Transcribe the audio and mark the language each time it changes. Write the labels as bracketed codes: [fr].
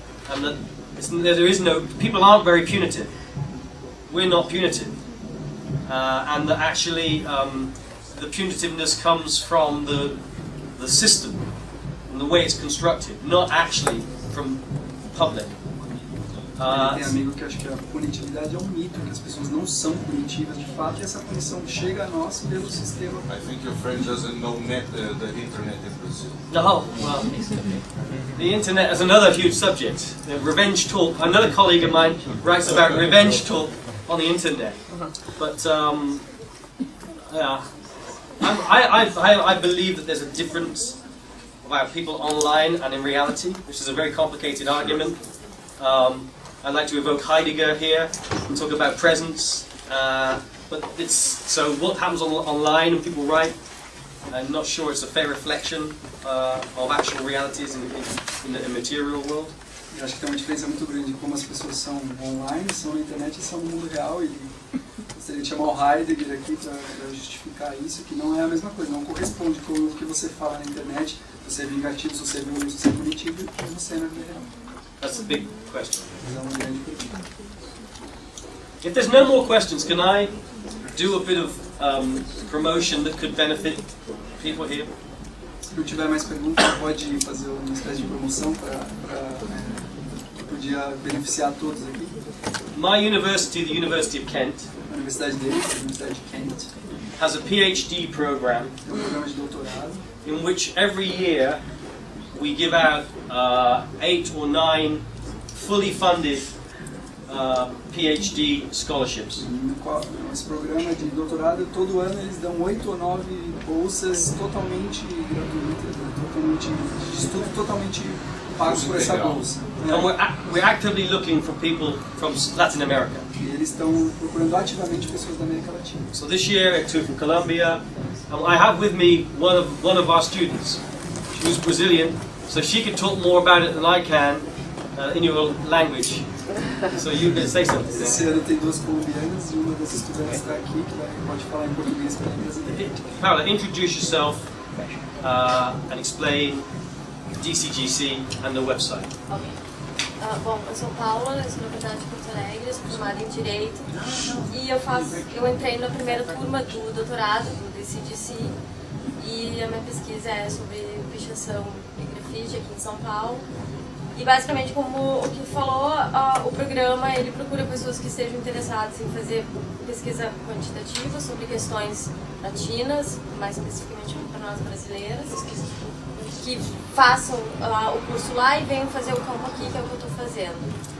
[en] And that there is no... People aren't very punitive. We're not punitive. And that actually the punitiveness comes from the system and the way it's constructed, not actually from the public. [pt] Tem amigo que acha que a punitividade é um mito, que as pessoas não são punitivas de fato, e essa punição chega a nós pelo sistema. [en] I think your friend doesn't know the internet in Brazil. No, well, the internet is another huge subject. Revenge talk. Another colleague of mine writes about revenge talk on the internet. But yeah, I believe that there's a difference about people online and in reality, which is a very complicated argument. I'd like to evoke Heidegger here and talk about presence. But so what happens online when people write, I'm not sure it's a fair reflection of actual realities in the material world. [pt] Eu acho que tem uma diferença muito grande de como as pessoas são online, são na internet e são no mundo real. E gostaria de chamar o Heidegger aqui para justificar isso, que não é a mesma coisa, não corresponde com o que você fala na internet, se você é vingativo, se você é violento, se você é punitivo, e o que você é na vida real. [en] That's a big question. [pt] É uma grande pergunta. [en] If there's no more questions, can I do a bit of promotion that could benefit people here? [pt] Se não tiver mais perguntas, pode fazer uma espécie de promoção para podia beneficiar todos aqui. [en] My university, the University of Kent, [pt] A universidade dele, a Universidade de Kent, [en] has a PhD program [pt] tem um programa de doutorado [en] in which every year we give out 8 or 9 fully funded PhD scholarships. [pt] no qual esse programa de doutorado, todo ano eles dão 8 ou 9 bolsas totalmente gratuitas, né? Totalmente, de estudo totalmente pagos por essa bolsa. [en] And we're actively looking for people from Latin America. [pt] E eles estão procurando ativamente pessoas da América Latina. [en] So this year I took from Colombia. I have with me one of our students, who's Brazilian, so she can talk more about it than I can in your language. So you can say something. [pt] Esse ano tem 2 colombianas e uma das estudantes está aqui que pode falar em português para a brasileira. [en] Paula, introduce yourself and explain DCGC and the website. Ok. [pt] Bom, eu sou Paula, eu sou da de Porto Alegre, sou formada em Direito e eu entrei na primeira turma do doutorado do DCGC e a minha pesquisa é sobre pichação e grafite aqui em São Paulo. E basicamente, como o que falou, o programa ele procura pessoas que estejam interessadas em fazer pesquisa quantitativa sobre questões latinas, mais especificamente para nós brasileiras, que façam o curso lá e venham fazer o campo aqui, que é o que eu estou fazendo.